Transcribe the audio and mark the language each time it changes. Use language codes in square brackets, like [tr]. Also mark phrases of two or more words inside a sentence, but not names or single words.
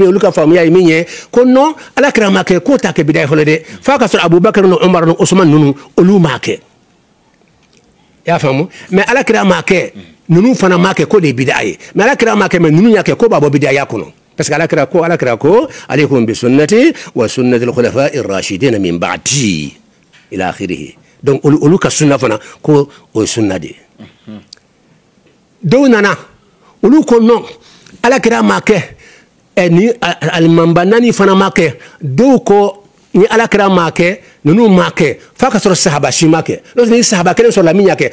[bm] yen olu ka faamuya ye min ye ko non alakira ma kɛ k'o t'a kɛ bid'a ye fɔlɔ dɛ f'a ka sɔrɔ abubakar ni umar ni usman ninnu olu m'a kɛ i y'a faamu mais alakira ma kɛ ninnu fana m'a kɛ k'o de ye bid'a ye mais alakira ma kɛ mais ninnu y'a kɛ k'o b'a bɔ bid'a ya kɔnɔ [fr] parce que [bm] alakira ko [ar] عليكم بسنتي وسنة الخلفاء الراشدين من بعدي إلى آخره [bm] donc olu ka sunna fana ko o ye sunna de dɔw nana olu ko non alakira ma kɛ ni alimamba naani fana ma kɛ dɔw ko ni alakira ma kɛ ninnu ma kɛ f'a ka sɔrɔ sahaba si ma kɛ n'o tɛ ni sahaba kelen sɔrɔla min y'a kɛ